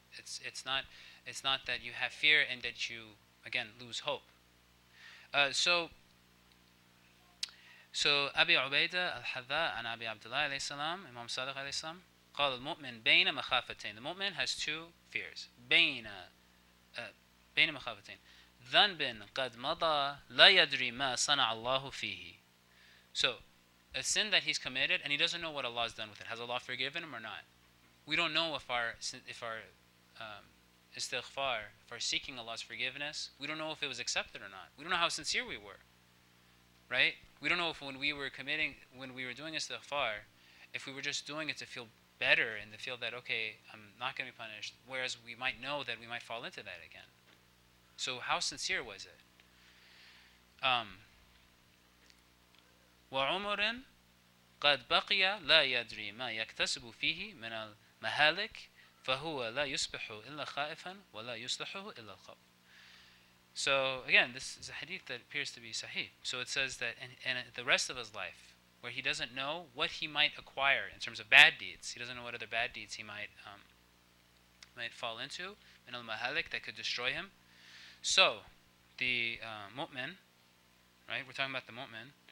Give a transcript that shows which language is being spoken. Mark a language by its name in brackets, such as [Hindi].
[English] It's not that you have fear and that you, again, lose hope. So Abi Ubaidah al-Hadha and Abi Abdullah alayhi salam, Imam Sadiq alayhi salam, [Arabic] قال المؤمن بين مخافتين. [English] The mu'min has two fears. [Arabic] بين مخافتين. ذنب قد مضى لا يدري ما صنع الله فيه. [English] So, a sin that he's committed and he doesn't know what Allah has done with it. Has Allah forgiven him or not? We don't know if our istighfar, if our seeking Allah's forgiveness, we don't know if it was accepted or not. We don't know how sincere we were, right? We don't know if when we were doing istighfar, if we were just doing it to feel better and to feel that, okay, I'm not going to be punished, whereas we might know that we might fall into that again. So how sincere was it? [Arabic] وعمر قد بقي لا يدري ما يكتسب فيه من المهالك فهو لا يصبح إلا خائفا ولا يصلحه إلا الخوف. [English] So again, this is a hadith that appears to be sahih. So it says that in the rest of his life, where he doesn't know what he might acquire in terms of bad deeds, he doesn't know what other bad deeds he might fall into, min al-mahalik, that could destroy him. So the mu'min, right? We're talking about the mu'min.